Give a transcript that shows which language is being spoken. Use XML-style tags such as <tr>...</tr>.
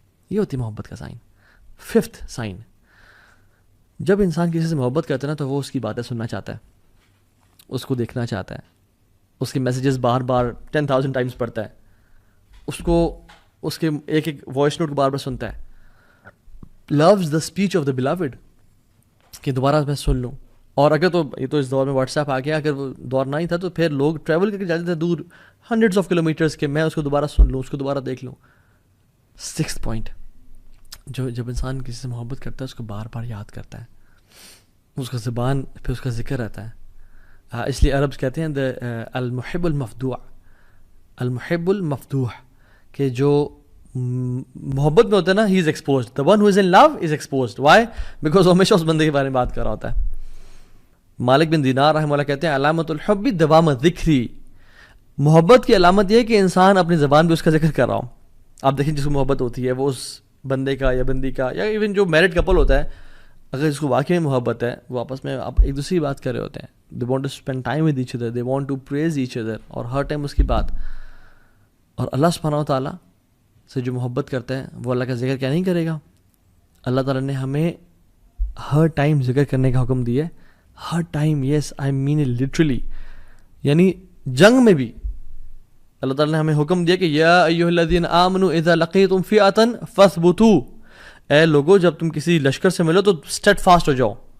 <ur>یہ ہوتی محبت کا سائن. ففتھ سائن, جب انسان کسی سے محبت کرتا ہے نا تو وہ اس کی باتیں سننا چاہتا ہے, اس کو دیکھنا چاہتا ہے, اس کے میسیجز بار بار 10,000 ٹائمز پڑھتا ہے, اس کو اس کے ایک ایک وائس نوٹ کو بار بار سنتا ہے.</ur> <en>loves the speech of the beloved,</en> <ur>کہ دوبارہ میں سن لوں. اور اگر تو یہ تو اس دور میں واٹس ایپ آ گیا, اگر وہ دور نہ ہی تھا تو پھر لوگ ٹریول کر کے جاتے تھے دور ہنڈریڈس آف کلو میٹرس کے, میں اس کو دوبارہ سن لوں, اس کو دوبارہ دیکھ لوں. سکس پوائنٹ, جب انسان کسی سے محبت کرتا ہے اس کو بار بار یاد کرتا ہے, اس کا زبان پہ اس کا ذکر رہتا ہے. اس لیے عربز کہتے ہیں</ur> <ar>المحب المفدوع, المحب المفدوح,</ar> <ur>کہ جو محبت میں ہوتا ہے نا</ur> <en>He is exposed, the one who is in love is exposed. Why?</en> <ur>Because وہ ہمیشہ اس بندے کے بارے میں بات کر رہا ہوتا ہے. مالک بن دینار رحمہ اللہ کہتے ہیں</ur> <ar>علامت الحب دوام ذکری,</ar> <ur>محبت کی علامت یہ ہے کہ انسان اپنی زبان پہ اس کا ذکر کر رہا ہو. آپ دیکھیں جس کو محبت ہوتی ہے وہ اس بندے کا یا بندی کا, یا ایون جو میرڈ کپل ہوتا ہے, اگر اس کو واقعی میں محبت ہے, وہ آپس میں آپ ایک دوسری بات کر رہے ہوتے ہیں.</ur> <en>they want to spend time with each other, they want to praise each other,</en> <ur>اور ہر ٹائم اس کی بات. اور اللہ سبحانہ و تعالیٰ سے جو محبت کرتا ہے وہ اللہ کا ذکر کیا نہیں کرے گا؟ اللہ تعالیٰ نے ہمیں ہر ٹائم ذکر کرنے کا حکم دیا ہے, ہر time.</ur> <en>Yes I mean it literally.</en> <ur>یعنی جنگ میں بھی اللہ تعالیٰ نے ہمیں حکم دیا کہ</ur> <ar>یا ایھا الذین آمنوا اذا لقیتم فئۃ فاثبتوا,</ar> <ur>اے لوگو جب تم کسی لشکر سے ملو تو اسٹیڈ فاسٹ ہو جاؤ</ur>